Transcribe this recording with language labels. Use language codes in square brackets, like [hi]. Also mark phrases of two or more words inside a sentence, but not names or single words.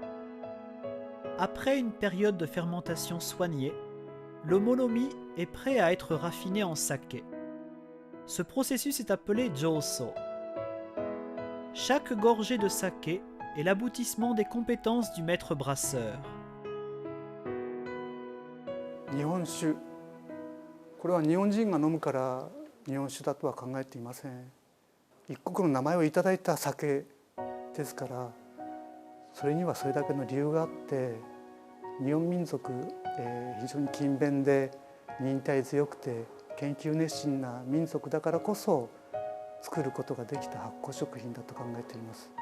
[fr] Après une période de fermentation soignée, le molomi est prêt à être raffiné en saké. Ce processus est appelé jōsō. Chaque gorgée de saké est l'aboutissement des compétences du maître brasseur. [ja] 日本酒、これは日本人が飲むから日本酒だとは考えていません。一国の名前をいただいた酒ですから、それにはそれだけの理由があって、日本民族、非常に勤勉で忍耐強くて研究熱心な民族だからこそ作ることができた発酵食品だと考えています。